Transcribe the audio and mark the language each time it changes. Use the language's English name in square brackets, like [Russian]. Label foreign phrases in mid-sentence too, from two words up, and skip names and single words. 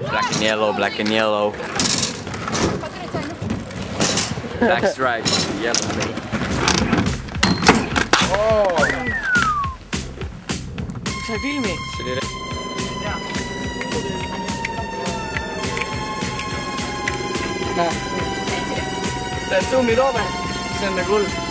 [English] black and yellow, black and yellow. Black stripes, yellow stripes. [Estonian] Oh! Sa ei filmi? See on Zoomi Roome, see on nagu hull.